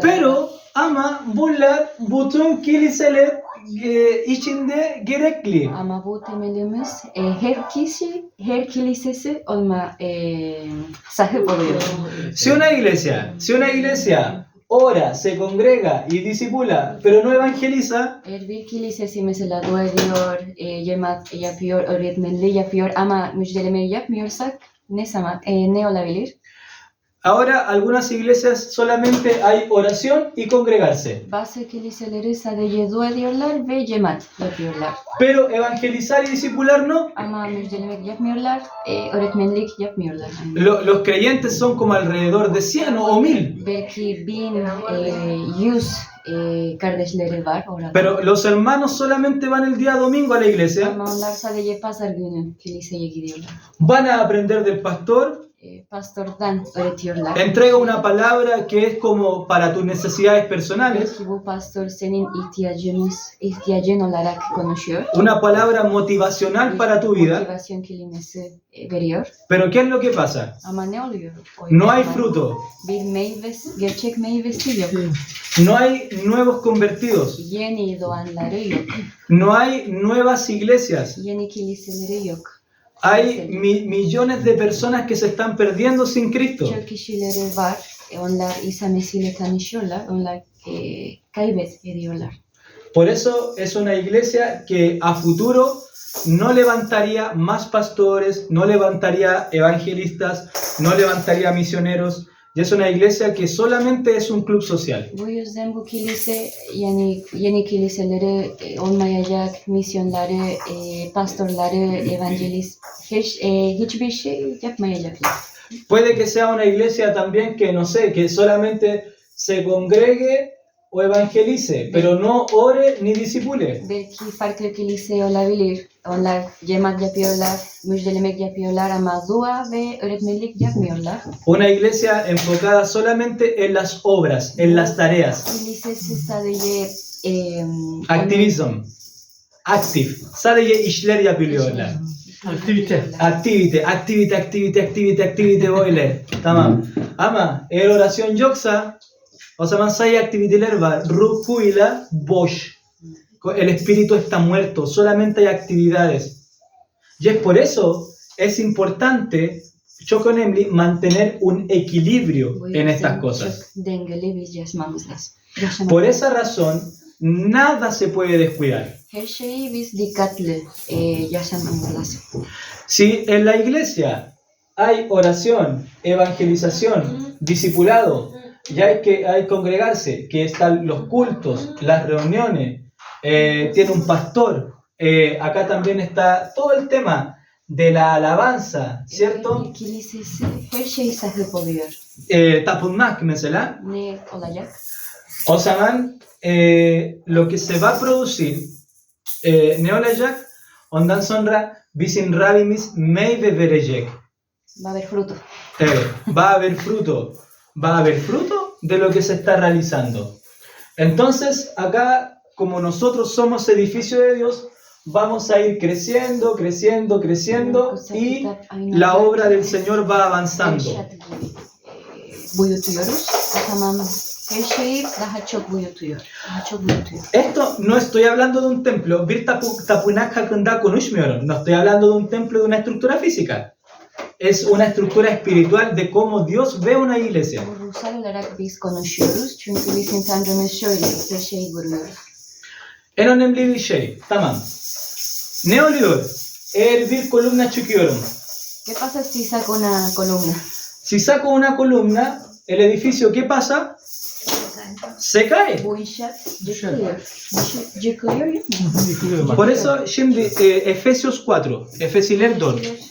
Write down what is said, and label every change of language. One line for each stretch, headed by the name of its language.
Turkish: Pero ama bunlar bütün kiliseler içinde gerekli. Ama bu temelimiz her kilisesi olma sahip oluyor.
Spanish: Si una iglesia ora, se congrega y discipula, pero no evangeliza,
Turkish: Eğer bir kilisesi mesela dua ediyor, cemaat yapıyor, öğretmenliği yapıyor ama müjdelemeyi yapmıyorsak ne olabilir?
Spanish: ahora algunas iglesias solamente hay oración y congregarse.
Turkish: Bazı kiliseleri sadece dua ediyorlar ve cemaat yapıyorlar.
Spanish: Pero evangelizar y discipular no.
Turkish: Ama müjdelemek yapmıyorlar, öğretmenlik yapmıyorlar.
Spanish: Los creyentes son como alrededor de 100 o 1000.
Turkish: Belki 100 kardeşleri var orada.
Spanish: Pero los hermanos solamente van el día domingo a la iglesia,
Turkish: Ama onlar sadece pazar günü kiliseye gidiyorlar.
Spanish: van a aprender del pastor,
Turkish: Pastordan öğretiyorlar.
Spanish: entrega una palabra que es como para tus necesidades personales,
Turkish: Belki bu pastor senin ihtiyacın olarak konuşuyor.
Spanish: una palabra motivacional para tu vida,
Turkish: Motivasyon kelimesi veriyor.
Spanish: pero ¿qué es lo que pasa?
Turkish: Ama ne oluyor?
Spanish: No hay
Turkish: zaman
Spanish: fruto,
Turkish: Bir gerçek meyvesi yok.
Spanish: no hay nuevos convertidos,
Turkish: Yeni doğanları yok.
Spanish: no hay nuevas iglesias,
Turkish: Yeni kiliseleri yok.
Spanish: hay millones de personas que se están perdiendo sin Cristo.
Turkish: Çok kişileri var. Onlar İsa Mesih'le tanışıyorlar. Onlar kaybediyorlar.
Spanish: Por eso es una iglesia que a futuro no levantaría más pastores, no levantaría evangelistas, no levantaría misioneros. Y es una iglesia que solamente es un club social.
Turkish: Bu yüzden bu kilise yeni kiliseleri olmayacak, misyonları, pastorları, evangelist hiçbir şey yapmayacaklar.
Spanish: Puede que sea una iglesia también que, no sé, que solamente se congregue o evangelice, pero no ore ni disipule.
Turkish: Belki farklı kilise olabilir. Onlar cemaat yapıyorlar, müjdelemek yapıyorlar ama dua ve öğretmenlik yapmıyorlar.
Spanish: Una iglesia enfocada solamente en las obras, en las tareas.
Turkish: Kilisesi sadece Aktivizm. Aktif. Sadece işler yapıyorlar. Aktivite. Aktivite böyle. Tamam. Ama eğer orasyon yoksa o zaman sadece aktiviteler var. Ruhuyla boş.
Spanish: El espíritu está muerto. Solamente hay actividades. Y es por eso es importante,
Turkish: çok önemli,
Spanish: mantener un equilibrio
Turkish: Bu
Spanish: en
Turkish: yüzden
Spanish: estas cosas.
Turkish: çok dengeli bir yaşamamız lazım.
Spanish: Por esa razón, nada se puede descuidar.
Turkish: Her şeyi biz dikkatli yaşamamız lazım.
Spanish: Si en la iglesia hay oración, evangelización, discipulado, y hay congregarse, que están los cultos, las reuniones, tiene un pastor, acá también está todo el tema de la alabanza, ¿cierto?
Turkish: Bir kilisesi her şey sahip oluyor. Tapınmak mesela. Ne olacak? O zaman
Spanish: lo que se va a producir
Turkish: ne olacak? Ondan sonra bizim Rabbimiz meyve verecek.
Spanish: Va a haber fruto. Evet, va a haber fruto. Va a haber fruto de lo que se está realizando. Entonces, acá, como nosotros somos edificio de Dios, vamos a ir creciendo, creciendo, creciendo y la obra del Señor va avanzando.
Turkish: İnşaat gibi büyütüyoruz. O zaman her şeyi daha çok büyütüyor. Daha çok büyütüyor.
Spanish: Esto no estoy hablando de un templo,
Turkish: bir tapunak hakkında konuşmuyorum.
Spanish: No estoy hablando de un templo, de una estructura física. Es una estructura espiritual de cómo Dios ve una iglesia.
Turkish: Bu ruhsal olarak biz konuşuyoruz. Çünkü bizim Tanrımız şöyle her şeyi görüyor. En önemli bir şey. Tamam. Ne oluyor? Eğer bir kolumna çıkıyorum.
Spanish: ¿Qué pasa si saco una columna? Si saco una columna, el edificio, ¿qué pasa? Se cae.
Turkish: Bu inşaat yıkılıyor. Yıkılıyor ya. Yıkılıyor bak.
Spanish: Por eso, şimdi Efesios 4. Efesiler 4.